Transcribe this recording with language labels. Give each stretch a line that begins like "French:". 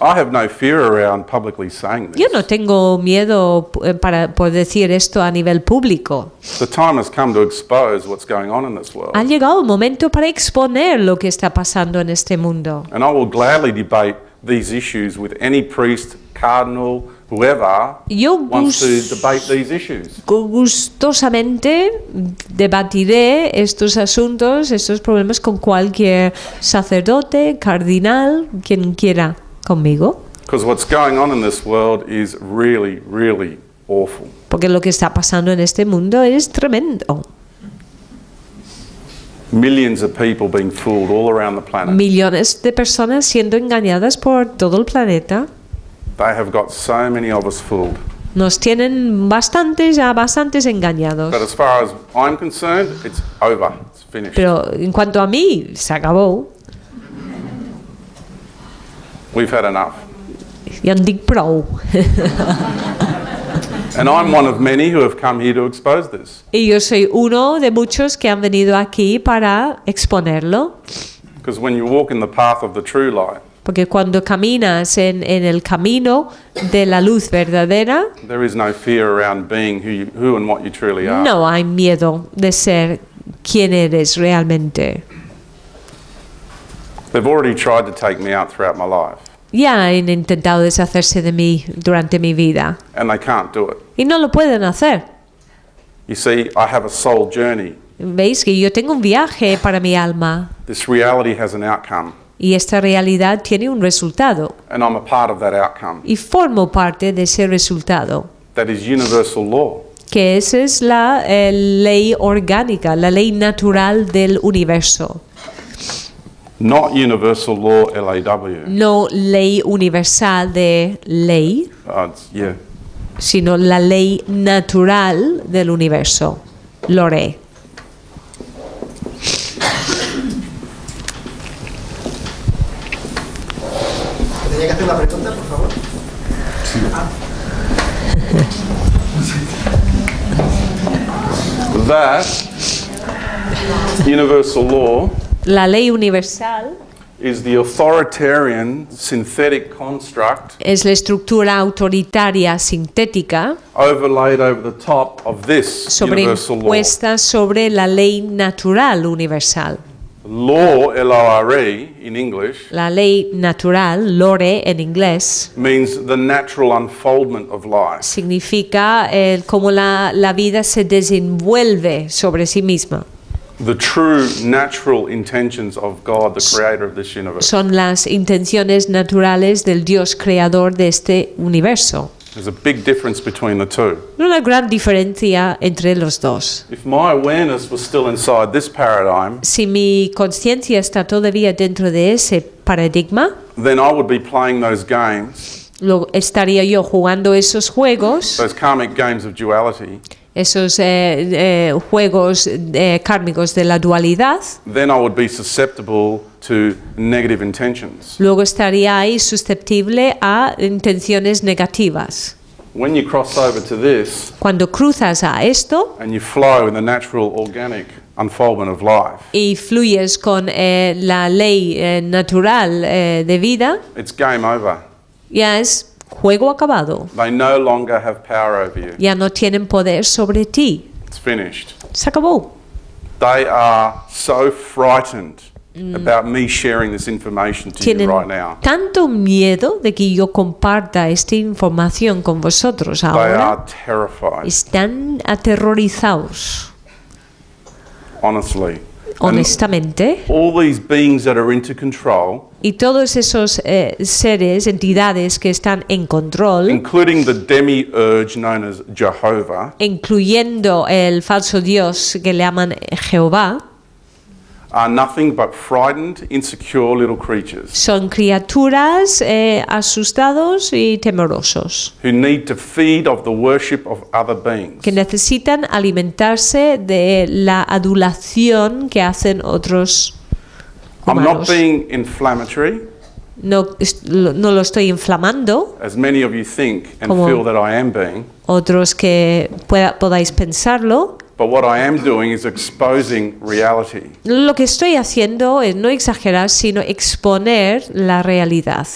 English: I have no fear around publicly saying
Spanish: Yo
English: this.
Spanish: no tengo miedo por decir esto a nivel público.
English: The time has come to expose what's going on in this world.
Spanish: Ha llegado el momento para exponer lo que está pasando en este mundo.
English: And I will gladly debate these issues with any priest, cardinal, whoever
Spanish: Yo
English: wants to debate these issues.
Spanish: gustosamente debatiré estos asuntos, estos problemas con cualquier sacerdote, cardinal, quien quiera conmigo.
English: Because what's going on in this world is really, really awful.
Spanish: Porque lo que está pasando en este mundo es tremendo.
English: Millions of people being fooled all around the planet.
Spanish: Millones de personas siendo engañadas por todo el planeta.
English: They have got so many of us fooled.
Spanish: Nos tienen bastantes engañados.
English: But as far as I'm concerned, it's over. It's finished.
Spanish: Pero en cuanto a mí, se acabó.
English: We've had enough.
Catalan: Ja en dic prou.
English: And I'm one of many who have come here to expose this.
Spanish: Y yo soy uno de muchos que han venido aquí para exponerlo.
English: Because when you walk in the path of the true light,
Spanish: Porque cuando caminas en el camino de la luz verdadera,
English: there is no fear around being who and what you truly are.
Spanish: no hay miedo de ser quien eres realmente.
English: They've already tried to take me out throughout my life,
Spanish: Ya han intentado deshacerse de mí durante mi vida
English: and they can't do it.
Spanish: y no lo pueden hacer.
English: You see, I have a soul journey.
Spanish: Veis que yo tengo un viaje para mi alma
English: This reality has an outcome,
Spanish: y esta realidad tiene un resultado
English: and I'm a part of that outcome.
Spanish: y formo parte de ese resultado,
English: That is universal law.
Spanish: que esa es la ley orgánica, la ley natural del universo.
English: Not universal law, LAW.
Spanish: No ley universal de ley,
English: Yeah.
Spanish: sino la ley natural del universo, lore. ¿Tenía que hacer la pregunta, por favor?
English: That universal law
Spanish: La ley universal
English: is the authoritarian synthetic construct
Spanish: es la estructura autoritaria sintética
English: overlaid over the top of this universal law.
Spanish: sobreimpuesta sobre la ley natural universal.
English: Law, L-O-R-E, in English,
Spanish: La ley natural, lore en inglés,
English: means the natural unfoldment of life.
Spanish: significa cómo la vida se desenvuelve sobre sí misma.
English: The true natural intentions of God, the creator of this universe.
Spanish: Son las intenciones naturales del Dios creador de este universo.
English: There's a big difference between the two.
Spanish: Una gran diferencia entre los dos.
English: If my awareness was still inside this paradigm,
Spanish: Si mi conciencia está todavía dentro de ese paradigma,
English: then I would be playing those games,
Spanish: estaría yo jugando esos juegos,
English: those karmic games of duality.
Spanish: esos juegos kármicos de la dualidad.
English: Then I would be susceptible to negative intentions.
Spanish: Luego estaría ahí susceptible a intenciones negativas.
English: When you cross over to this
Spanish: Cuando cruzas a esto
English: and you flow in the natural, organic unfoldment of life,
Spanish: y fluyes con la ley natural de vida,
English: it's game over.
Spanish: ya es juego acabado.
English: They no longer have power over you.
Spanish: Ya no tienen poder sobre ti.
English: It's finished.
Spanish: Se acabó.
English: They are so frightened about me sharing this information to you
Spanish: Tienen
English: right now.
Spanish: tanto miedo de que yo comparta esta información con vosotros
English: They
Spanish: ahora.
English: are terrified,
Spanish: Están aterrorizados,
English: honestly.
Spanish: honestamente.
English: All these beings that are into control,
Spanish: Y todos esos seres, entidades que están en control,
English: including the demiurge known as Jehovah,
Spanish: incluyendo el falso dios que le llaman Jehová,
English: are nothing but frightened, insecure little creatures
Spanish: son criaturas asustados y temerosos,
English: who need to feed of the worship of other beings.
Spanish: que necesitan alimentarse de la adulación que hacen otros
English: I'm not
Spanish: humanos.
English: being inflammatory,
Spanish: No lo estoy inflamando,
English: as many of you think and
Spanish: Como-
English: feel that I am being,
Spanish: otros que podáis pensarlo.
English: but what I am doing is exposing reality.
Spanish: Lo que estoy haciendo es no exagerar, sino exponer la realidad.